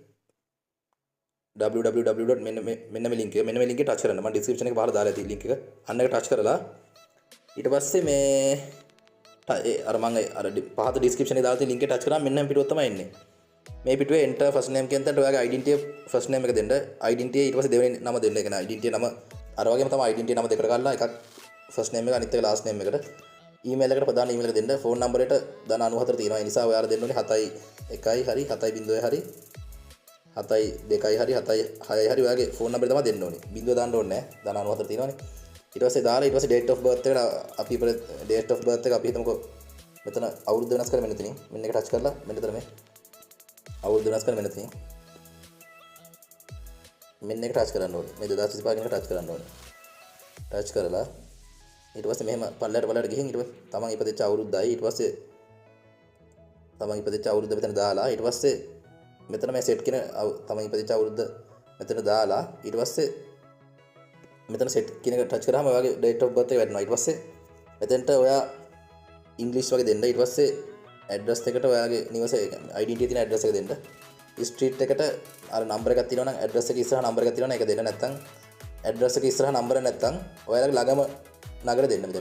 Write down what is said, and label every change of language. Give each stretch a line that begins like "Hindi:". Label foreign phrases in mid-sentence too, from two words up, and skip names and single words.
Sinhala: www. මෙන්න මේ link එක. මෙන්න මේ link එක touch කරන්න. මම description එකේ පහළ දාලා ඇති link එක. අන්න එක touch කරලා ඊට පස්සේ මේ අර මම අර පහත description එකේ දාලා තියෙන link එක touch කරාම මෙන්න මේ පිටුවක් තමයි එන්නේ. මේ පිටුවේ
English: enter first name
Sinhala: කියන තැනට ඔයාගේ
English: identity first name
Sinhala: එක දෙන්න. identity ඊට පස්සේ දෙවෙනි නම දෙන්න. ඒ කියන්නේ identity නම අර වගේම තමයි identity නම දෙකට ගන්නවා. එකක්
English: first name
Sinhala: එක අනිත් එක
English: last name
Sinhala: එකට. email එකට ප්‍රධාන email එක දෙන්න.
English: phone number
Sinhala: එකට ධන 94 තියෙනවා. ඒ නිසා ඔයාලා දෙන්න ඕනේ 71 හරි 7.0 හරි 7.2 හරි 7.6 හරි ඔයාගේ
English: phone number
Sinhala: එක තමයි දෙන්න ඕනේ. බිංදුව දාන්න ඕනේ නැහැ. ධන 94 තියෙනවානේ. ඊට පස්සේ දාලා ඊට පස්සේ
English: date of birth
Sinhala: එකට අපි
English: date of birth
Sinhala: එක අපි හිතමුකෝ මෙතන අවුරුද්ද වෙනස් කරලා මෙන්න එතනින් මෙන්න එක ටච් කරලා මෙන්න එතන මේ අවුරුද්ද වෙනස් කරලා මෙන්න එතනින් මෙන්න එක ටච් කරන්න ඕනේ. මේ 2025 කියන එක ටච් කරන්න ඕනේ. ටච් කරලා ඊට පස්සේ මෙහෙම පල්ලයට ගිහින් ඊට පස්සේ තමන් ඉපදෙච්ච අවුරුද්දයි ඊට පස්සේ තමන් ඉපදෙච්ච අවුරුද්ද මෙතන දාලා ඊට පස්සේ මෙතන මේ සෙට් කියන තමන් ඉපදෙච්ච අවුරුද්ද මෙතන දාලා ඊට පස්සේ මෙතන සෙට් කියන එක ටච් කරාම ඔයාගේ
English: date of birth
Sinhala: එක වැටෙනවා. ඊට පස්සේ මෙතෙන්ට ඔයා ඉංග්‍රීසි වගේ දෙන්න. ඊට පස්සේ ඇඩ්‍රස් එකට ඔයාගේ නිවස identity තියෙන ඇඩ්‍රස් එක දෙන්න. ස්ට්‍රීට් එකට අර නම්බර් එකක් තියෙනවා නම් ඇඩ්‍රස් එක ඉස්සරහා නම්බර් එකක් තියෙනවා නම් ඒක දෙන්න. නැත්නම් ඇඩ්‍රස් එක ඉස්සරහා නම්බර නැත්නම් ඔයාලගේ ළඟම නගර දෙන්න මෙතෙන්ට.